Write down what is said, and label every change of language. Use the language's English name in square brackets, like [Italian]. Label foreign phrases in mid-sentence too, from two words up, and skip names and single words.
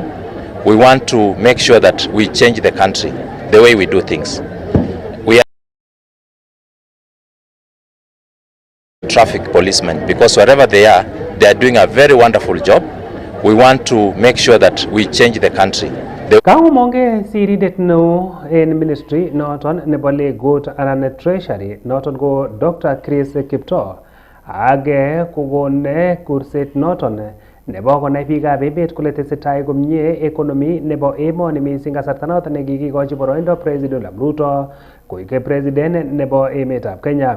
[English] We want to make sure that we change the country, the way we do things. We are traffic policemen, because wherever they are doing a very wonderful job. We want to make sure that we change the country. [Kalenjin] Kaumonge sirindet neo en ministry noton nebo legut anan treasury noton ko Dr. Chris Kipto age kokone kurset noton nebo konai biikab emet kole tesetai komie economy nebo emoni mising kasarta noton nekikikochi boroindo President William Ruto koik president nebo emetab Kenya.